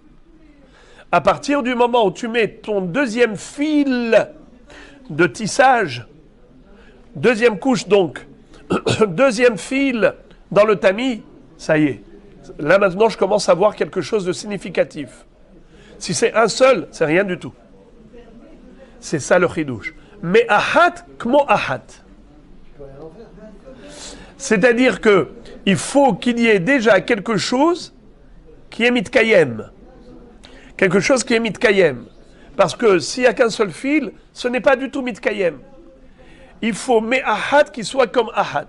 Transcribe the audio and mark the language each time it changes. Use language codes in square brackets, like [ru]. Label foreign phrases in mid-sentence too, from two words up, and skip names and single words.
[fr] À partir du moment où tu mets ton deuxième fil de tissage, deuxième couche donc, deuxième fil dans le tamis, ça y est. Là maintenant, je commence à voir quelque chose de significatif. Si c'est un seul, c'est rien du tout. C'est ça le chidouche. Mais [he] אחת, כמו אחת. [fr] C'est-à-dire que il faut qu'il y ait déjà quelque chose qui est mitkayem. Quelque chose qui est mitkayem. Parce que s'il n'y a qu'un seul fil, ce n'est pas du tout mitkayem. Il faut me'ahat qui soit comme ahat.